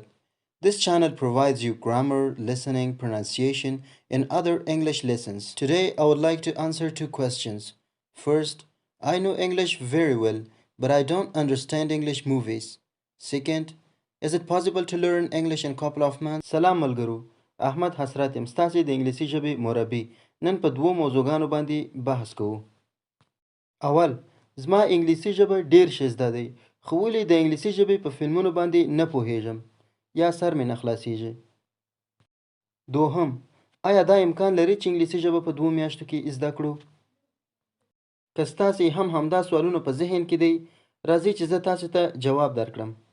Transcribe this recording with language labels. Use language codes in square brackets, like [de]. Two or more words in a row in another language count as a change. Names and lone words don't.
[en] This channel provides you grammar, listening, pronunciation, and other English lessons. Today, I would like to answer two questions. First, I know English very well, but I don't understand English movies. Second, is it possible to learn English in a couple of months? [ps] سلام ملګرو احمد حسرت یم ستاسې د انګلیسي ژبې مربي نن په دوو موضوعګانو باندې بحث کوو اول زما انګلیسي ژبه ډیر ښه زده دی خو ولې د انګلیسي ژبې په فلمونو باندې نه پوهیږم یا سر مې نه خلاصیږي دوهم آیا دا امکان لري چې انګلیسي ژبه په 2 میاشتو کې زده کړو که ستاسې هم همدا سوالونه په ذهن کې دی راځئ چې زه تاسو ته جواب درکړم